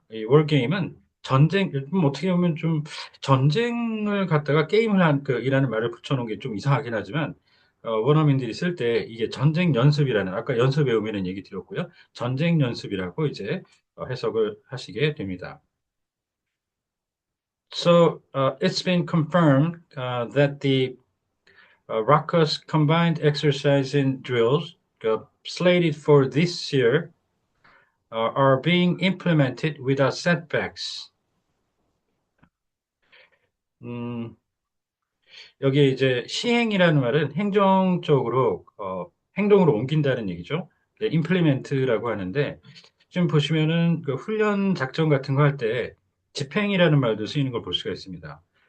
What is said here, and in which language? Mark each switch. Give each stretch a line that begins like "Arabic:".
Korean: 이 월게임은 전쟁, 어떻게 보면 좀 전쟁을 갖다가 게임을 이라는 말을 붙여놓은 게 좀 이상하긴 하지만 원어민들이 쓸 때 이게 전쟁 연습이라는 아까 연습 외우면은 얘기 드렸고요. 전쟁 연습이라고 이제 해석을 하시게 됩니다.
English: So it's been confirmed that the RACOS combined exercise and drills slated for this year are being implemented without setbacks.
Korean: 음, 여기에 이제 시행이라는 말은 행정적으로, 행동으로 옮긴다는 얘기죠. 네, implement라고 하는데, 지금 보시면은 그 훈련 작전 같은 거 할 때 집행이라는 말도 쓰이는 걸 볼 수가 있습니다.